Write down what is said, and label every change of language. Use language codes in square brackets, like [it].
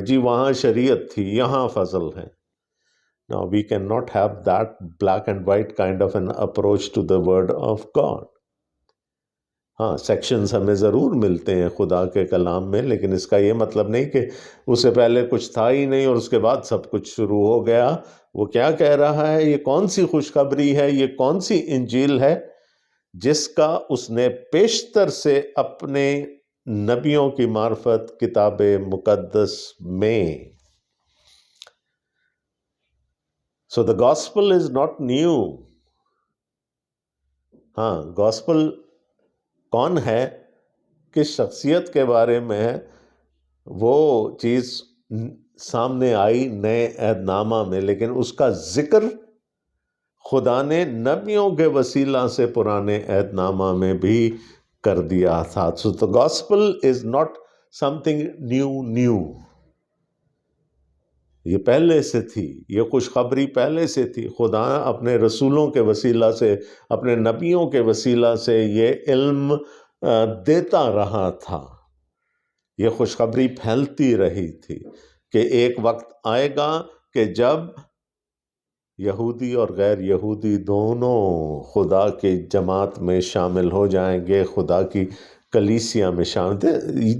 [ur] جی وہاں شریعت تھی، یہاں فضل ہے. [en] Now we cannot have that black and white kind of an approach to the word of God. [ur] ہاں، سیکشنز ہمیں ضرور ملتے ہیں خدا کے کلام میں، لیکن اس کا یہ مطلب نہیں کہ اس سے پہلے کچھ تھا ہی نہیں اور اس کے بعد سب کچھ شروع ہو گیا. وہ کیا کہہ رہا ہے؟ یہ کون سی خوشخبری ہے؟ یہ کون سی انجیل ہے جس کا اس نے پیشتر سے اپنے نبیوں کی معرفت کتاب مقدس میں. [en] So the gospel is not new. [ur] ہاں، گاسپل کون ہے، کس شخصیت کے بارے میں ہے، وہ چیز سامنے آئی نئے عہد نامہ میں، لیکن اس کا ذکر خدا نے نبیوں کے وسیلہ سے پرانے عہد نامہ میں بھی کر دیا تھا. [en] So the gospel is not something new. [ur] یہ پہلے سے تھی، یہ خوشخبری پہلے سے تھی. خدا اپنے رسولوں کے وسیلہ سے، اپنے نبیوں کے وسیلہ سے یہ علم دیتا رہا تھا. یہ خوشخبری پھیلتی رہی تھی کہ ایک وقت آئے گا کہ جب یہودی اور غیر یہودی دونوں خدا کی جماعت میں شامل ہو جائیں گے، خدا کی کلیسیا میں شامل.